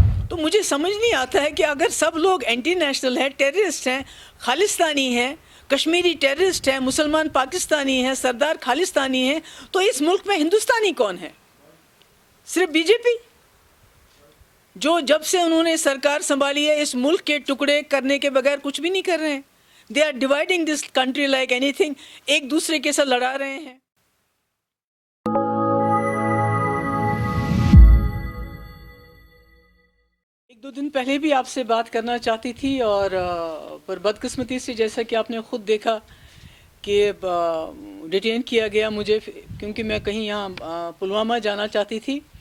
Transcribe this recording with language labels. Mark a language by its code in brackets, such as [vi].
[ur] تو مجھے سمجھ نہیں آتا ہے کہ اگر سب لوگ اینٹی نیشنل ہیں، ٹیررسٹ ہیں، خالستانی ہیں، کشمیری ٹیررسٹ ہیں، مسلمان پاکستانی ہیں، سردار خالستانی ہیں، تو اس ملک میں ہندوستانی کون ہے؟ صرف بی جے پی، جو جب سے انہوں نے سرکار سنبھالی ہے اس ملک کے ٹکڑے کرنے کے بغیر کچھ بھی نہیں کر رہے ہیں. [en] They are dividing this country like any thing. [ur] ایک دوسرے کے ساتھ لڑا رہے ہیں. ایک دو دن پہلے بھی آپ سے بات کرنا چاہتی تھی اور پر بدقسمتی سے جیسا کہ آپ نے خود دیکھا کہ ڈیٹین کیا گیا مجھے، کیونکہ میں کہیں یہاں پلوامہ جانا چاہتی تھی.